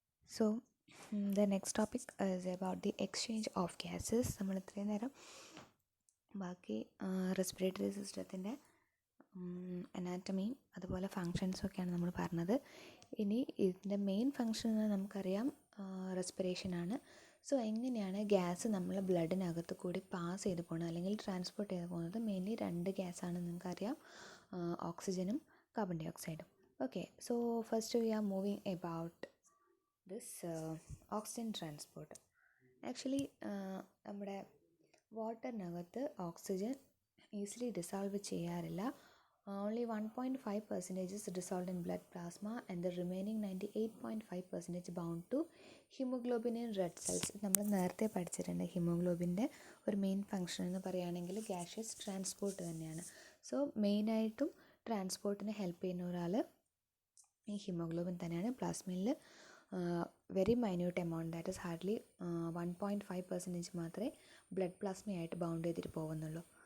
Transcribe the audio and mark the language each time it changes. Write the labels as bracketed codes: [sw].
[en] So, the next topic is about the exchange of gases. [ml] നമ്മൾ ഇത്രയും നേരം ബാക്കി റെസ്പിറേറ്ററി സിസ്റ്റത്തിൻ്റെ അനാറ്റമിയും അതുപോലെ ഫങ്ഷൻസും ഒക്കെയാണ് നമ്മൾ പറഞ്ഞത്. ഇനി ഇതിൻ്റെ മെയിൻ ഫങ്ഷൻ നമുക്കറിയാം റെസ്പിറേഷനാണ്. സോ എങ്ങനെയാണ് ഗ്യാസ് നമ്മൾ ബ്ലഡിനകത്ത് കൂടി പാസ് ചെയ്ത് പോകുന്നത് അല്ലെങ്കിൽ ട്രാൻസ്പോർട്ട് ചെയ്ത് പോകുന്നത്? മെയിൻലി രണ്ട് ഗ്യാസാണ് നിങ്ങൾക്കറിയാം, ഓക്സിജനും carbon dye ഓക്സൈഡും. [en] Okay, so first we are moving about this oxygen transport. [ml] Actually നമ്മുടെ വാട്ടറിനകത്ത് ഓക്സിജൻ ഈസിലി ഡിസോൾവ് ചെയ്യാറില്ല. [en] Only 1.5% is dissolved in blood plasma and the remaining 98.5% bound to hemoglobin in red cells. [ml] നമ്മൾ നേരത്തെ പഠിച്ചിട്ടുണ്ട് ഹീമോഗ്ലോബിൻ്റെ ഒരു main function എന്ന് പറയുകയാണെങ്കിൽ ഗാഷ്യസ് transport തന്നെയാണ്. So മെയിനായിട്ടും ട്രാൻസ്പോർട്ടിന് ഹെൽപ്പ് ചെയ്യുന്ന ഒരാൾ ഈ ഹീമോഗ്ലോബിൻ തന്നെയാണ്. പ്ലാസ്മയിൽ [en] very minute amount, that is hardly [ml] 1.5% മാത്രമേ ബ്ലഡ് പ്ലാസ്മയായിട്ട് ബൗണ്ട് ചെയ്തിട്ട് പോകുന്നുള്ളൂ.